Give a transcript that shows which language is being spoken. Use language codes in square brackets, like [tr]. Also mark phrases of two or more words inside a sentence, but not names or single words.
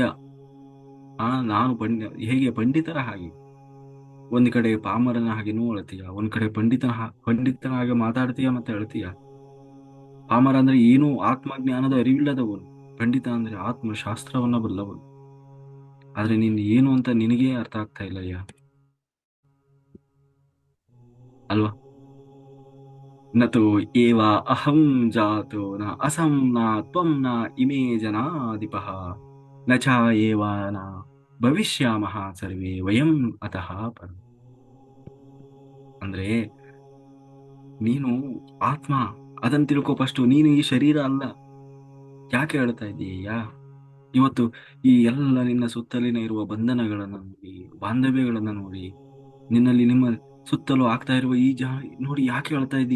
[kn] ನಾನು ಹೇಗೆ ಪಂಡಿತರ ಹಾಗೆ, ಒಂದ್ ಕಡೆ ಪಾಮರನ ಹಾಗೆನೂ ಅಳ್ತೀಯ, ಒಂದ್ ಕಡೆ ಪಂಡಿತನ ಹಾಗೆ ಮಾತಾಡ್ತೀಯ ಮತ್ತೆ ಅಳ್ತೀಯ. ಪಾಮರ ಅಂದ್ರೆ ಏನು ಆತ್ಮಜ್ಞಾನದ ಅರಿವಿಲ್ಲದವನು, ಪಂಡಿತ ಅಂದ್ರೆ ಆತ್ಮಶಾಸ್ತ್ರವನ್ನ ಬಲ್ಲವನು. ಆದ್ರೆ ನೀನ್ ಏನು ಅಂತ ನಿನಗೇ ಅರ್ಥ ಆಗ್ತಾ ಇಲ್ಲಯ್ಯ, ಅಲ್ವಾ? [sa] ನತು ಏವ ಅಹಂ ಜಾತು ನ ಅಸಂ ನ ತ್ವಂ ನ ಇಮೇ ಜನಾಧಿಪಃ ನ ಚ ಏವ ನ ಭವಿಷ್ಯಾಮಃ ಸರ್ವೇ ವಯಂ ಅತಃ ಪರ. [kn] ಅಂದ್ರೆ ನೀನು ಆತ್ಮ, ಅದನ್ನ ತಿಳ್ಕೊ ಫಸ್ಟ್. ನೀನು ಈ ಶರೀರ ಅಲ್ಲ. ಯಾಕೆ ಹೇಳ್ತಾ ಇದ್ದೀಯಾ? ಇವತ್ತು ಈ ಎಲ್ಲ ನಿನ್ನ ಸುತ್ತಲಿನ ಇರುವ ಬಂಧನಗಳನ್ನ ನೋಡಿ, ಬಾಂಧವ್ಯಗಳನ್ನ ನೋಡಿ, ನಿಮ್ಮ ಸುತ್ತಲೂ ಆಗ್ತಾ ಇರುವ ಈ ನೋಡಿ ಯಾಕೆ ಹೇಳ್ತಾ ಇದ್ದಿ?